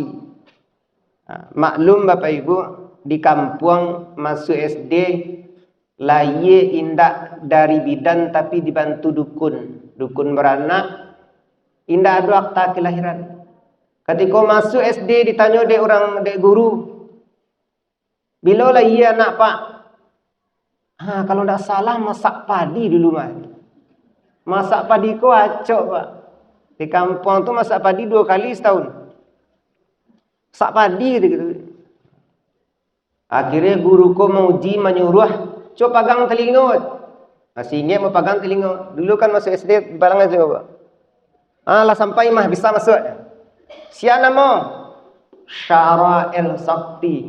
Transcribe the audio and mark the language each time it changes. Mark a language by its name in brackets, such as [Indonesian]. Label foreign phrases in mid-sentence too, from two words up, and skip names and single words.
[Minangkabau] Nah, maklum Bapak Ibu, di kampung masuk SD, laye indak dari bidan tapi dibantu dukun. Dukun beranak, indak ada akta kelahiran. Ketika masuk SD ditanya dek orang dek guru, bila lah iya anak pak? [Indonesian] Kalau tidak salah masak padi dulu mah. [Minangkabau] Masak padi ko acok pak. Di kampung tu masak padi 2 kali setahun. [Indonesian] Masak padi gitu. [Minangkabau] Akhirnya guru ko menguji menyuruh, coba pegang telinga. [Indonesian] Masih ingat mau pegang telinga. Dulu kan masuk SD barang aja pak. [Minangkabau] Lah sampai mah bisa masuk. [Indonesian] Siapa nama? Syara El-Sakti.